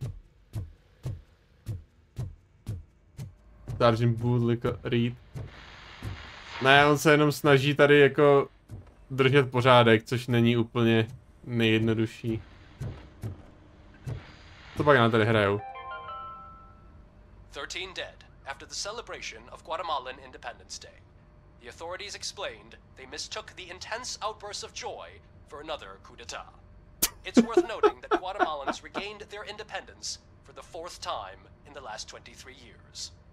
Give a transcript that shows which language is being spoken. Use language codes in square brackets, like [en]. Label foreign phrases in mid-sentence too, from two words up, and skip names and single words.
[cs] Ne. [en] Sergeant Wood Reed. [cs] Ne, on se jenom snaží tady jako držet pořádek, což není úplně nejjednodušší. To pak nám tady hrajou. [en] 13 dead after the celebration of Guatemalan Independence Day. The authorities explained they mistook the intense outbursts of joy for another coup d'etat. It's worth noting that Guatemalans regained their independence for the 4th time in the last 23 years.